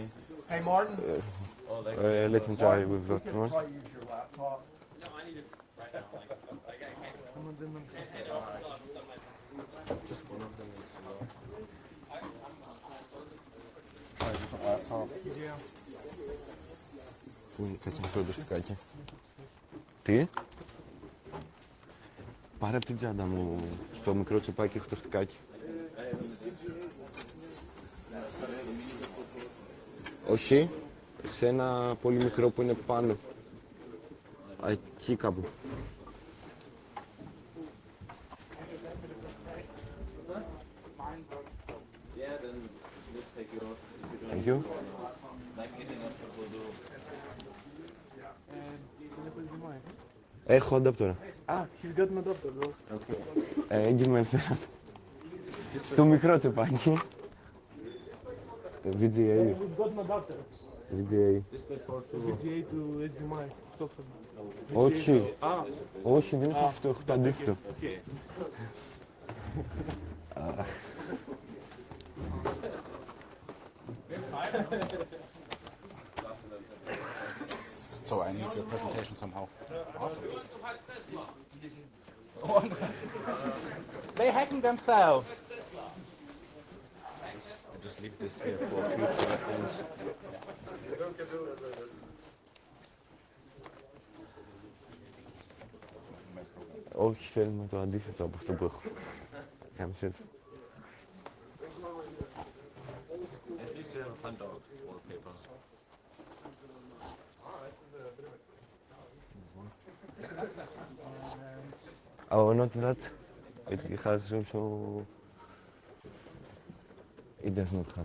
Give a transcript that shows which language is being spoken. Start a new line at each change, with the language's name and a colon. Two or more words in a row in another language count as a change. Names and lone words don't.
English: Hey, Martin. Oh, like Let me try with that one. Try to use your laptop. just one of them is Try a different laptop.
Greek: Πού είναι, κάτσε να φέρω το στικάκι. Τι? Πάρε από την τσάντα μου, στο μικρό τσεπάκι έχω το στικάκι. Όχι, σε ένα πολύ μικρό που είναι πάνω. Εκεί κάπου.
English: Thank you.
Greek: Έχω adapter.
English: He's got an adapter, bro. Give me that.
Greek: Στο μικρό τσεπάκι.
English: VGA. We've got an adapter. VGA. VGA to HDMI. Stop.
Greek: Όχι. Όχι, δεν έχω αυτό, έχω το αντίθετο.
English: So I need your presentation somehow. Awesome. They hacking themselves. I just leave this here for future reference.
Greek: Όχι, θέλουμε το αντίθετο από αυτό που έχω. Κάμισε το.
English: At least you have a fun dog wallpaper. Oh, not that. It has also... It does not have.